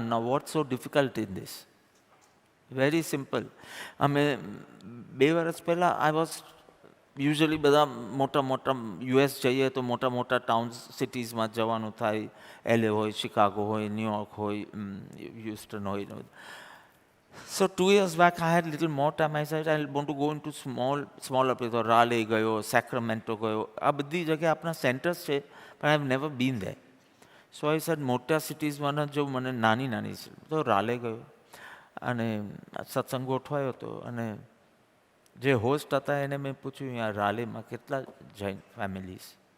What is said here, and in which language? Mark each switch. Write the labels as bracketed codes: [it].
[en] ના, what so difficult in this? Very simple. [gu] અમે 2 વર્ષ પહેલાં [en] I was usually [gu] બધા મોટા મોટા યુએસ જઈએ તો મોટા મોટા ટાઉન્સ સિટીઝમાં જવાનું થાય. LA હોય, શિકાગો હોય, ન્યુયોર્ક હોય, હ્યુસ્ટન હોય. [en] So 2 years back I had little more time. I said I want to go into smaller places. [gu] Raleigh ગયો, સેક્રામેન્ટો ગયો. આ બધી જગ્યાએ આપણા સેન્ટર્સ છે, પણ [en] I have never been there. So I said [gu] મોટા સિટીઝમાં ન જવું, મને નાની નાની છે. તો રાલે ગયો અને સત્સંગ ગોઠવાયો હતો. અને જે હોસ્ટ હતા એને મેં પૂછ્યું, યાર રાલેમાં કેટલા જૈન ફેમિલીઝ?